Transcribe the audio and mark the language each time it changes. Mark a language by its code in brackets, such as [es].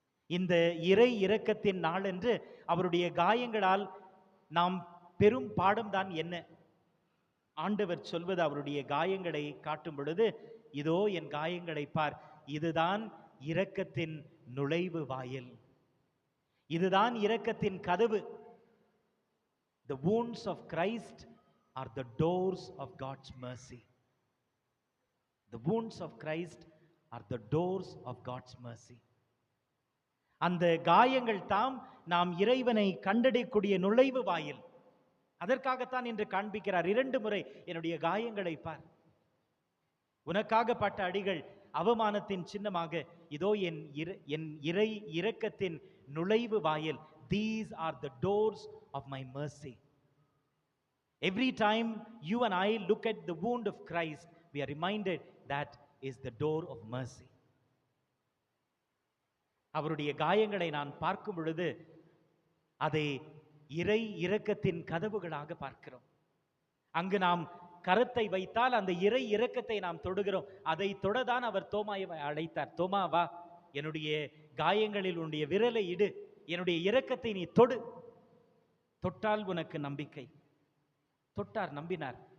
[ta] இந்த இறை இரக்கத்தின் நாளன்று அவருடைய காயங்களால் நாம் பெரும் பாடம் தான் என்ன? ஆண்டவர் சொல்வது, அவருடைய காயங்களை காட்டும் பொழுது, இதோ என் காயங்களை பார், இதுதான் இரக்கத்தின் நுழைவு வாயில், இதுதான் இரக்கத்தின் கதவு. [en] The wounds of Christ are the doors of God's mercy. The wounds of Christ are the doors of God's mercy. [ta] அந்த காயங்கள் தாம் நாம் இறைவனை கண்டடையக்கூடிய நுழைவு வாயில். அதற்காகத்தான் இன்று காண்பிக்கிறார் 2 முறை, என்னுடைய காயங்களை பார், உனக்காக பட்ட அடிகள் அவமானத்தின் சின்னமாக, இதோ என் இறை இரக்கத்தின் நுழைவு வாயில். [en] These are the doors of my mercy. Every time you and I look at the wound of Christ, we are reminded that is the door of mercy. [ta] அவருடைய காயங்களை நான் பார்க்கும் பொழுது அதை இறை இரக்கத்தின் கதவுகளாக பார்க்கிறோம். அங்கு நாம் கரத்தை வைத்தால் அந்த இறை இரக்கத்தை நாம் தொடுகிறோம். அதை தொடதான் அவர் தோமாவை அழைத்தார். தோமா, வா, என்னுடைய காயங்களில் உன்னுடைய விரலை இடு, என்னுடைய இரக்கத்தை நீ தொடு, தொட்டால் உனக்கு நம்பிக்கை. தொட்டார், நம்பினார்.